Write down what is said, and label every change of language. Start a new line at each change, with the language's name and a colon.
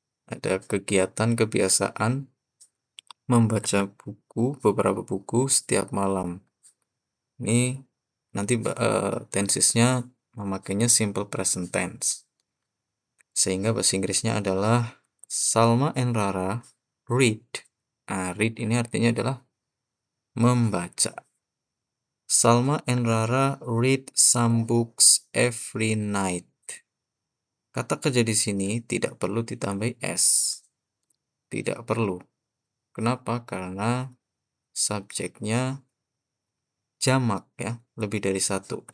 Indonesian: Ada kegiatan kebiasaan membaca beberapa buku setiap malam. Ini nanti tensesnya memakainya simple present tense. Sehingga bahasa Inggrisnya adalah
English: Salma and Rara read.
Indonesian: Nah, read ini artinya adalah membaca.
English: Salma and Rara read some books every night.
Indonesian: Kata kerja di sini tidak perlu ditambah s. Tidak perlu. Kenapa? Karena subjeknya jamak, ya, lebih dari satu.